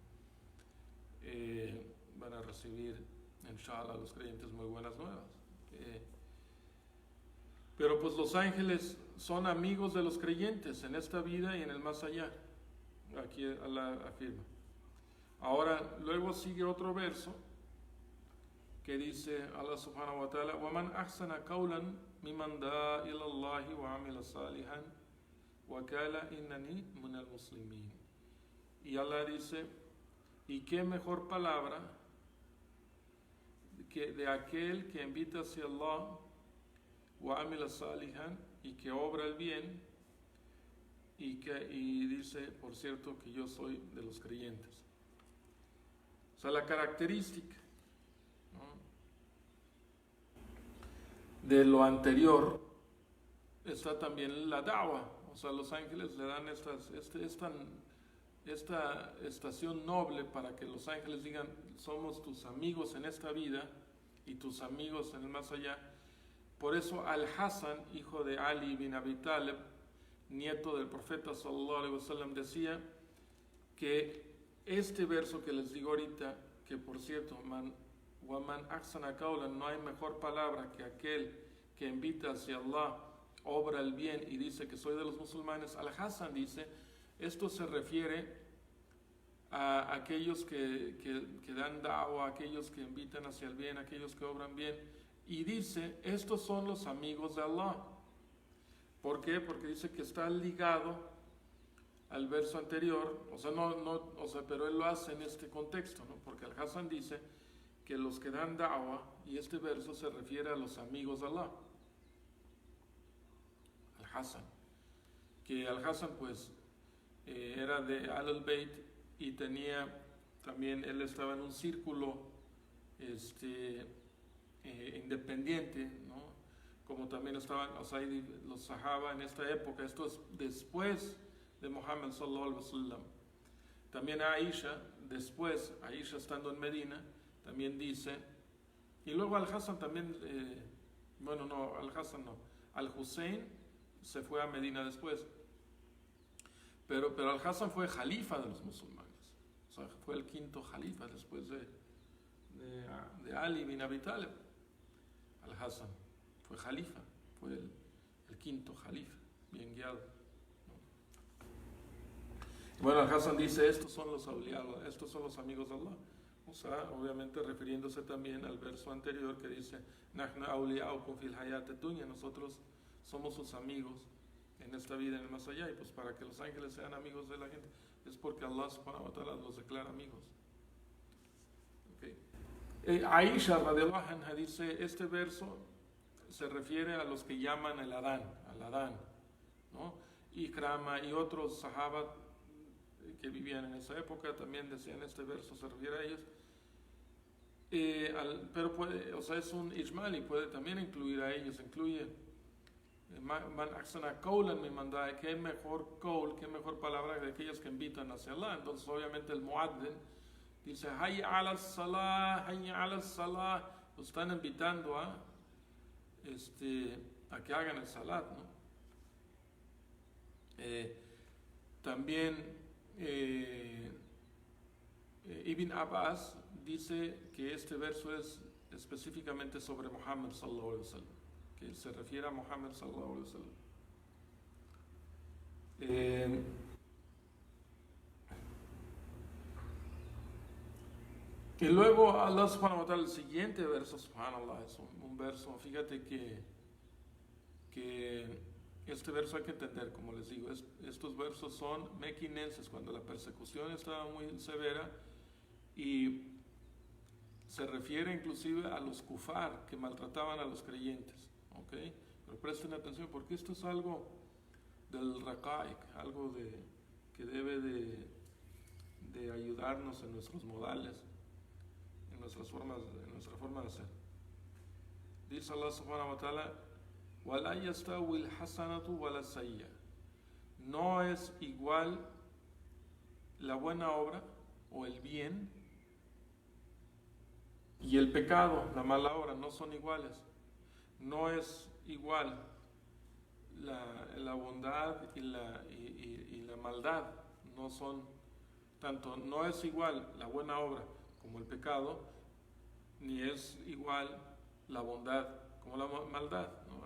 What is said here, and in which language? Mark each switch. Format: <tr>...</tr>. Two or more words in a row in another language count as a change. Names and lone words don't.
<es>Van a recibir, inshallah, los creyentes muy buenas nuevas. Pero pues los ángeles son amigos de los creyentes en esta vida y en el más allá. Aquí Allah afirma. Ahora, luego sigue otro verso que dice Allah</es> <ar>سبحانه وتعالى, وَمَنْ أَحْسَنَ قَوْلًا مِمَنْ دَعَا إِلَى اللَّهِ وَعَمِلَ صَالِحًا وَقَالَ إِنَّنِي مِنَ الْمُسْلِمِينَ.</ar> <es>Y Allah dice, y qué mejor palabra que de aquel que invita hacia Allah,</es> <ar>وَعَمِلَ صَالِحًا,</ar> <es>y que obra el bien, y dice, por cierto, que yo soy de los creyentes. O sea, la característica, ¿no?, de lo anterior está también la da'wa, O sea, los ángeles le dan esta estación noble para que los ángeles digan, somos tus amigos en esta vida y tus amigos en el más allá. Por eso Al-Hasan, hijo de Ali bin Abi Talib, nieto del profeta</es> <ar>صلى الله عليه وسلم,</ar> <es>decía que este verso que les digo ahorita, que por cierto,</es> <ar>ومن أحسن قولا,</ar> <es>no hay mejor palabra que aquel que invita hacia Allah, obra el bien y dice que soy de los musulmanes. Al-Hasan dice, esto se refiere a aquellos que dan da'wa, a aquellos que invitan hacia el bien, a aquellos que obran bien, y dice, estos son los amigos de Allah. ¿Por qué? Porque dice que está ligado al verso anterior, pero él lo hace en este contexto, ¿no? Porque Al-Hasan dice que los que dan da'wa, y este verso se refiere a los amigos de Allah. Al-Hasan, que Al-Hasan pues era de Al-Bayt y tenía también, él estaba en un círculo independiente, ¿no? Como también estaban los sahaba en esta época. Esto es después de Muhammad</es> <ar>صلى الله عليه وسلم.</ar> <es>También Aisha, después, Aisha estando en Medina, también dice, y luego Al-Hasan también, Al-Hasan no, Al-Hussein se fue a Medina después, pero Al-Hasan fue jalifa de los musulmanes, o sea, fue el quinto jalifa después de Ali bin Abi Talib. Al-Hasan fue jalifa, fue el quinto jalifa, bien guiado. Bueno, Al-Hasan dice, estos son los auliados, estos son los amigos de Allah. O sea, obviamente refiriéndose también al verso anterior que dice,</es> <ar>نحن أولياؤكم في الحياة الدنيا,</ar> <es>nosotros somos sus amigos en esta vida, en el más allá. Y pues para que los ángeles sean amigos de la gente, es porque Allah</es> <ar>سبحانه وتعالى</ar> <es>los declara amigos. Okay. Aisha</es> <ar>رضي الله عنها</ar> <es>dice, este verso se refiere a los que llaman al Adán, ¿no? Ikrama y otros sahaba que vivían en esa época también decían, este verso se refiere a ellos. Pero puede, o sea, es un ijmal y puede también incluir a ellos, incluye</es> <ar>من أحسن قولا ممن دعا,</ar> <es>qué mejor qawl, qué mejor palabra de aquellos que invitan hacia Allah. Entonces obviamente el muaddin dice</es> <ar>حي على الصلاة,</ar> <es>los están invitando a que hagan el salat, ¿no? También Ibn Abbas dice que este verso es específicamente sobre Muhammad</es> <ar>صلى الله عليه وسلم,</ar> <es>que se refiere a Muhammad</es> <ar>صلى الله عليه وسلم.</ar> <es>Y luego Allah</es> <ar>سبحانه وتعالى,</ar> <es>el siguiente verso, subhanallah, es un verso, fíjate que este verso hay que entender, como les digo, estos versos son mequinenses, cuando la persecución estaba muy severa, y se refiere inclusive a los kufar que maltrataban a los creyentes, ¿okay? Pero presten atención porque esto es algo del raqa'iq, algo que debe de ayudarnos en nuestros modales, en nuestra forma de hacer.</es> <ar>Dice Allah سبحانه وتعالى, وَلَا يَسْتَوِي الْحَسَنَةُ وَلَا السَّيِّئَةُ,</ar> <es>no es igual la buena obra o el bien y el pecado, la mala obra, no son iguales. No es igual la bondad y la maldad, no son tanto, no es igual la buena obra como el pecado, ni es igual la bondad como la maldad, ¿no?</es>